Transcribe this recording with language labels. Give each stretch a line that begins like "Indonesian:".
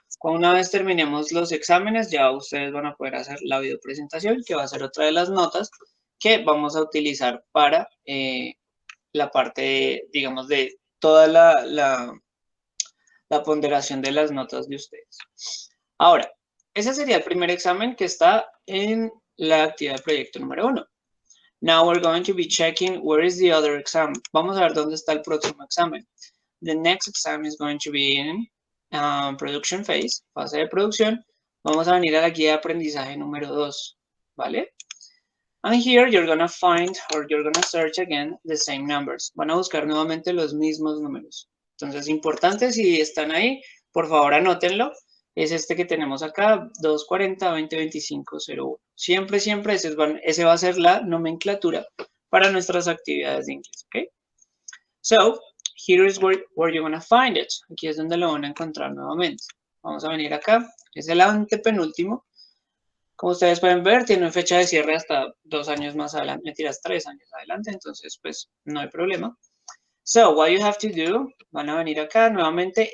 Spanish: Una vez terminemos los exámenes, ya ustedes van a poder hacer la videopresentación, que va a ser otra de las notas que vamos a utilizar para la parte, digamos, de toda la ponderación de las notas de ustedes. Ahora, ese sería el primer examen que está en la actividad de proyecto número 1.
English: Now we're going to be checking where is the other exam.
Spanish: Vamos a ver dónde está el próximo examen. The next exam is going to be in production phase, fase de producción. Vamos a venir a la guía de aprendizaje número 2, ¿vale?
English: And here you're going to find, or you're going to search again, the same numbers.
Spanish: Van a buscar nuevamente los mismos números. Entonces, importante, si están ahí, por favor anótenlo. Es este que tenemos acá, 240 20 25 01. Siempre, siempre ese va a ser la nomenclatura para nuestras actividades de inglés, ¿ok?
English: So, here is where you're going to find it.
Spanish: Aquí es donde lo van a encontrar nuevamente. Vamos a venir acá. Es el antepenúltimo. Como ustedes pueden ver, tiene fecha de cierre hasta 2 años más adelante. Mentiras, 3 años adelante. Entonces, pues, no hay problema. So, what you have to do, van a venir acá nuevamente.